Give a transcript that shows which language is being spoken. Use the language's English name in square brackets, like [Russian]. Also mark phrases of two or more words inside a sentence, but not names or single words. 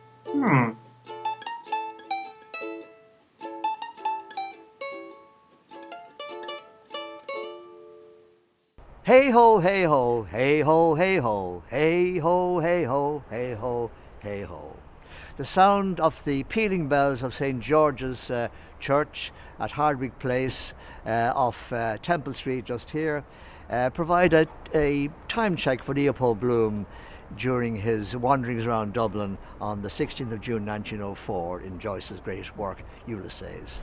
[English] Hmm. Hey ho, hey ho, hey ho, hey ho, hey ho, hey ho, hey ho, hey ho. The sound of the pealing bells of St. George's Church at Hardwick Place off Temple Street just here provide a time check for Leopold Bloom during his wanderings around Dublin on the 16th of June 1904 in Joyce's great work Ulysses.